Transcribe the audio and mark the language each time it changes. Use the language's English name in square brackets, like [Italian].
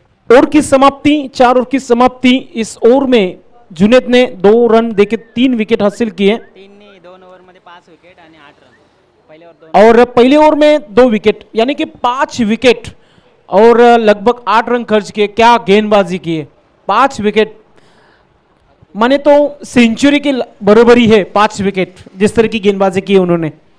[Hindi] Over की समाप्ति, 4 over की समाप्ति। इस ओवर में जुनेद ने 2 रन देके 3 विकेट हासिल किए [Marathi] 2 ओव्हरमध्ये 5 विकेट आणि 8 रन पहिले ओव्हर [Hindi] और पहले ओवर में 2 विकेट यानी कि 5 विकेट और लगभग 8 रन खर्च किए। क्या गेंदबाजी की है, 5 विकेट माने तो सेंचुरी की बरोबरी है। 5 विकेट जिस तरह की गेंदबाजी की है उन्होंने।